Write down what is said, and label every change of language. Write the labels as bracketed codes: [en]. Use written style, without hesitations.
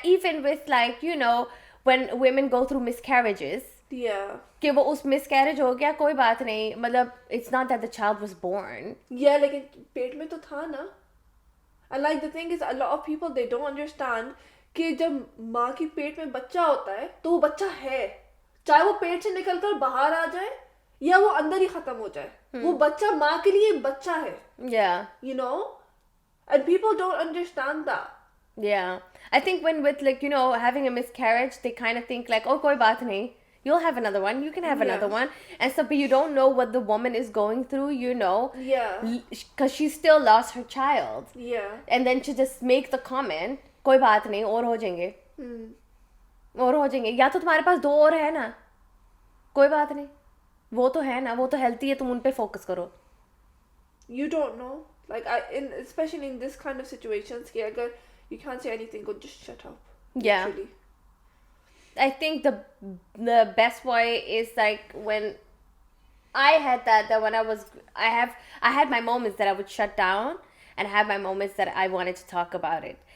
[en] Even with, like, you know, when women go through miscarriages, [hi] कि वो उस miscarriage हो गया, कोई बात नहीं, मतलब [en] it's not that the child was born. [hi] Yeah, लेकिन पेट में तो था ना. [en] And like the thing is, a lot of people, they don't understand [hi] कि जब माँ की पेट में बच्चा होता है तो वो बच्चा है, चाहे वो पेट से निकलकर बाहर आ जाए या वो अंदर ही खत्म हो जाए, वो बच्चा माँ के लिए बच्चा है. [en] Yeah. You know, and people don't understand that. Yeah, I think when with, like, you know, having a miscarriage, they kind of think like, oh, [hi] koi baat nahi, [en] you'll have another one, you can have another one, and so, but you don't know what the woman is going through, you know. Yeah. Because she still lost her child. Yeah. And then to just make the comment, [hi] koi baat nahi, और हो जाएंगे, और हो जाएंगे, या तो तुम्हारे पास 2 और है ना, कोई बात नहीं, वो तो है ना, वो तो हेल्थी है, तुम उन पे फोकस करो. [en] You don't know, like especially in this kind of situations, [hi] कि अगर [en] you can't say anything, go just shut up. Yeah. Literally. I think the best way is like when I had that when I had my moments that I would shut down, and have my moments that I wanted to talk about it.